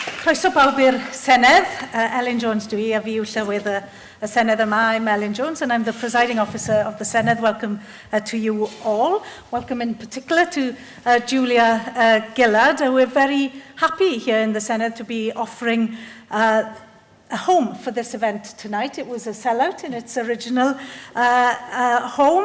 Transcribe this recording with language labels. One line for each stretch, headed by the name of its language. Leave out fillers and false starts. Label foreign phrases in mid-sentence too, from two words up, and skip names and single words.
Welsh: Croeso bawb i'r Senedd. Elin Jones dwi, a fi yw llywydd y Senedd yma.
English: I'm Elin Jones, and I'm the presiding officer of the Senedd. Welcome to you all. Welcome in particular to Julia Gillard. We're very happy here in the Senedd to be offering a home for this event tonight. It was a sellout in its original home.